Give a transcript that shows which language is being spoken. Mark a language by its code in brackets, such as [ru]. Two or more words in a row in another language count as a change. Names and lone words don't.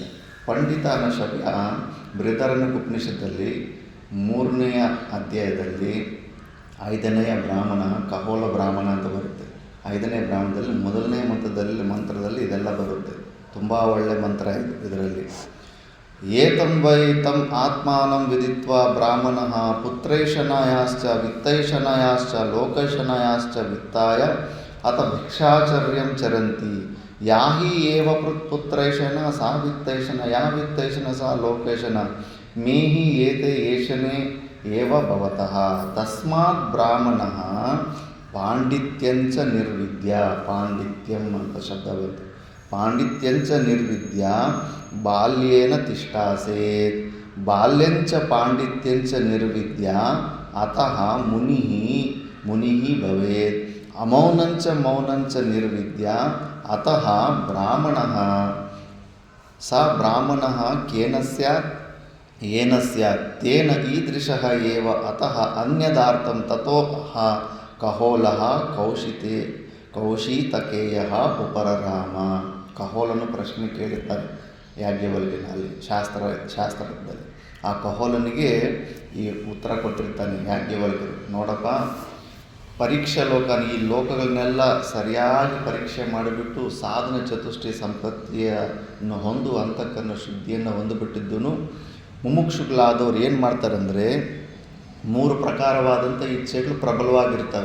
[kn] ಪಂಡಿತ ಅನ್ನೋ ಶಬ್ದ ಬೃಹದಾರಣ್ಯಕ ಉಪನಿಷತ್ತಲ್ಲಿ 3ನೇ ಅಧ್ಯಾಯದಲ್ಲಿ 5ನೇ ಬ್ರಾಹ್ಮಣ ಕಹೋಲ ಬ್ರಾಹ್ಮಣ ಅಂತ ಬರುತ್ತೆ. 5ನೇ ಬ್ರಾಹ್ಮಣದಲ್ಲಿ ಮೊದಲನೇ ಮಂತ್ರದಲ್ಲಿ ಇದೆಲ್ಲ ಬರುತ್ತೆ. ತುಂಬ ಒಳ್ಳೆ ಮಂತ್ರ ಇದು. ಇದರಲ್ಲಿ [sa] ಏತಂ ವೈ ತಂ ಆತ್ಮಾನಂ ವಿದಿತ್ವಾ ಬ್ರಾಹ್ಮಣಃ ಪುತ್ರೈಷಣಯಾಶ್ಚ ವಿತ್ತೈಷಣಯಾಶ್ಚ ಲೋಕೈಷಣಯಾಶ್ಚ ವಿತ್ತಾಯ ಅತ ಭಿಕ್ಷಾಚರ್ಯಂ ಚರಂತಿ ಯಾ ಹಿ ಏವ ಪುತ್ರೈಷಣ ಸಾ ವಿತ್ತೈಷಣ ಯಾ ವಿತ್ತೈಷಣ ಸಾ ಲೋಕೈಷಣ ಮೇ ಹಿ ಏತೆ ಏಷಣೆ ಏವ ಭವತಃ ತಸ್ಮಾತ್ ಬ್ರಾಹ್ಮಣಃ ಪಾಂಡಿತ್ಯಂಚ ನಿರ್ವಿದ್ಯ. [kn] ಪಾಂಡಿತ್ಯಂ ಅಂತ ಶಬ್ದ ಬಂತು. [sa] ಪಾಂಡಿತ್ಯಂಚ ನಿರ್ವಿದ್ಯ ಬಾಲ್ಯೇನ ತಿಷ್ಠಾಸೇತ್. ಬಾಲ್ಯಂಚ ಪಾಂಡಿತ್ಯಂಚ ನಿರ್ವಿದ್ಯ ಅತಃ ಮುನಿಃ ಭವೇತ್. ಅಮೌನಂಚ ಮೌನಂಚ ನಿರ್ವಿದ್ಯ ಅತಃ ಬ್ರಾಹ್ಮಣಃ. ಸ ಬ್ರಾಹ್ಮಣಃ ಕೇನ ಸ್ಯಾತ್ येन स्यात् तेन ईदृशः एव अतः अन्यदार्थं ततो कहोलः ಕೌಶಿತಕೇಯಃ ಉಪರರಾಮ. [kn] ಕಹೋಲನು ಪ್ರಶ್ನೆ ಕೇಳುತ್ತಾರೆ ಯಾಜ್ಞವಲ್ಕ್ಯನಲ್ಲಿ ಶಾಸ್ತ್ರದಲ್ಲಿ. ಆ ಕಹೋಲನಿಗೆ ಈ ಉತ್ತರ ಕೊಟ್ಟಿರ್ತಾನೆ ಯಾಜ್ಞವಲ್ಕ್ಯರು. ನೋಡಪ್ಪ, ಪರೀಕ್ಷಾ ಲೋಕನ ಈ ಲೋಕಗಳನ್ನೆಲ್ಲ ಸರಿಯಾಗಿ ಪರೀಕ್ಷೆ ಮಾಡಿಬಿಟ್ಟು ಸಾಧನ ಚತುಷ್ಟಯ ಸಂಪತ್ತಿಯನ್ನು ಹೊಂದು ಅಂತಃಕರಣ ಶುದ್ಧಿಯನ್ನು ಹೊಂದಿಬಿಟ್ಟಿದ್ದನು ಮುಮುಕ್ಷುಗಳಾದವ್ರು ಏನು ಮಾಡ್ತಾರಂದರೆ 3 ಪ್ರಕಾರವಾದಂಥ ಇಚ್ಛೆಗಳು ಪ್ರಬಲವಾಗಿರ್ತವೆ.